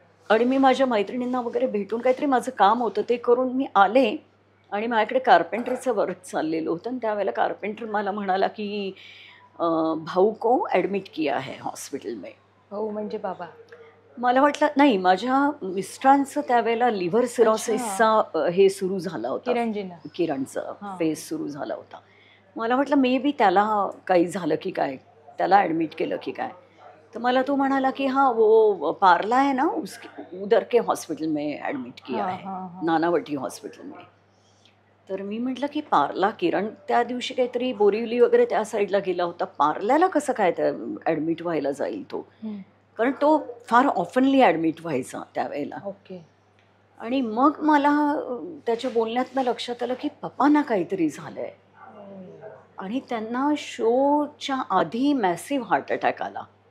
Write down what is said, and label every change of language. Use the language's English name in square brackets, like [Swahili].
[Marathi] आणि मी माझ्या मैत्रिणींना वगैरे भेटून काहीतरी माझं काम होतं ते करून मी आले, आणि माझ्याकडे कार्पेंटरचं वर्क चाललेलं होतं, आणि त्यावेळेला कार्पेंटर मला म्हणाला की [Hindi] भाऊ को ॲडमिट किया है हॉस्पिटल में. [Marathi] हो म्हणजे बाबा. मला वाटलं नाही, माझ्या मिस्टरांचं त्यावेळेला लिव्हर सिरोसिसचा हे सुरू झाला होता, किरणचा फेस सुरू झाला होता. मला वाटलं मे बी त्याला काही झालं की काय, त्याला ॲडमिट केलं की काय. तर मला तो म्हणाला की [Hindi] हाँ वो पार्ला है ना, उधर के हॉस्पिटल में ॲडमिट किया है, नानावटी हॉस्पिटल में. [Marathi] तर मी म्हटलं की पार्ला, किरण त्या दिवशी काहीतरी बोरिवली वगैरे त्या साईडला गेला होता, पार्ल्याला कसं काय त्या ॲडमिट व्हायला जाईल तो, कारण तो फार ऑफनली ॲडमिट व्हायचा त्यावेळेला. [English] Okay. [Marathi] आणि मग मला त्याच्या बोलण्यातनं लक्षात आलं की पप्पांना काहीतरी झालं आहे, आणि त्यांना शोच्या आधी मॅसिव्ह हार्ट अटॅक आला.